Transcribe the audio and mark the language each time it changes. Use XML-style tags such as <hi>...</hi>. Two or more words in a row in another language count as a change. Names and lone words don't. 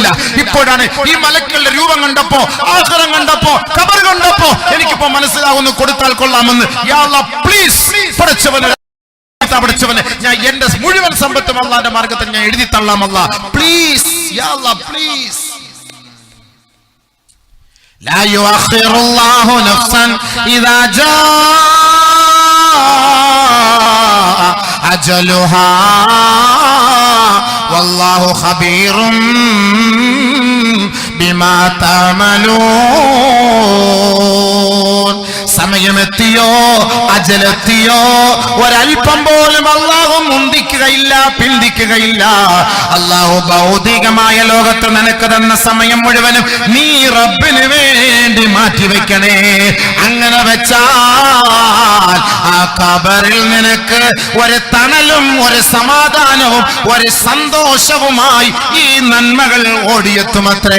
<ml>ഇപ്പോഴാണ് ഈ മലക്കുകളുടെ രൂപം കണ്ടപ്പോ, ആഹാരം കണ്ടപ്പോ, ഖബർ കണ്ടപ്പോ എനിക്കിപ്പോ മനസ്സിലാവുന്നു കൊടുത്താൽ കൊള്ളാമെന്ന്.</ml> <ar>يا الله</ar> <ml>പ്ലീസ് പടച്ചവനെ, പഠിച്ചവനെ, ഞാൻ എന്റെ മുഴുവൻ സമ്പത്തും അല്ലാഹുവിന്റെ മാർഗ്ഗത്തിൽ ഞാൻ എഴുതി തള്ളാമല്ല, പ്ലീസ്</ml> <ar>يا الله</ar> <ml>പ്ലീസ്.</ml> <ar>لا يؤخر الله نفسا إذا جاء أجلها والله خبير بما تعملون.</ar> <ml>സമയമെത്തിയോ, അജലെത്തിയോ, ഒരൽപ്പം പോലും അല്ലാഹു മുന്തിക്കുകയില്ല, പിന്തിക്കുകയില്ല. അല്ലാഹു ഭൗതികമായ ലോകത്ത് നിനക്ക് തന്ന സമയം മുഴുവനും നീ റബ്ബിന് വേണ്ടി മാറ്റിവെക്കണേ. അങ്ങനെ വെച്ചാൽ ആ ഖബറിൽ നിനക്ക് ഒരു തണലും ഒരു സമാധാനവും ഒരു സന്തോഷവുമായി ഈ നന്മകൾ ഓടിയെത്തുമത്രേ.</ml>